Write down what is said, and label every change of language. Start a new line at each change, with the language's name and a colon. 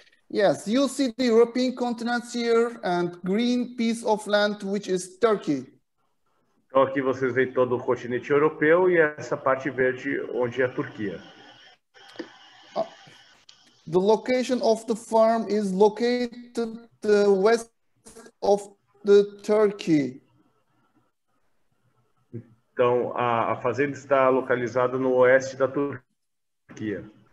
English: Yes, you see the European continent here and green piece of land, which is Turkey.
Portuguese: Então aqui vocês veem todo o continente europeu e essa parte verde onde é a Turquia.
English: The location of the farm is located west of the Turkey.
Portuguese: Então a fazenda está localizada no oeste da Turquia.